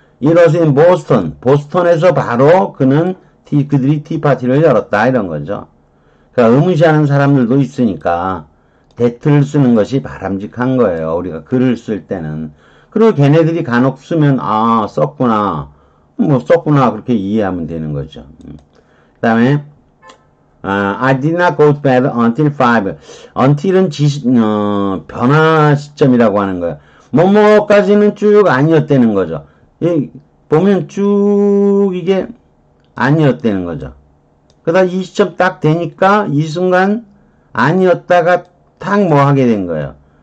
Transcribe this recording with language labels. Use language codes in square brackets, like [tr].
[ko] 이것은 보스턴에서 바로 그들이 티파티를 열었다 이런 거죠. 그러니까 의무시하는 사람들도 있으니까 that를 쓰는 것이 바람직한 거예요. 우리가 글을 쓸 때는. 그리고 걔네들이 간혹 쓰면 썼구나 그렇게 이해하면 되는 거죠. [en] 그 다음에 I did not go to bed until 5. [ko] until은 변화 시점이라고 하는 거예요. 뭐뭐까지는 쭉 아니었다는 거죠. 보면 쭉 이게 아니었다는 거죠. 그러다 이 시점 딱 되니까 이 순간 아니었다가 탁 뭐 하게 된 거예요.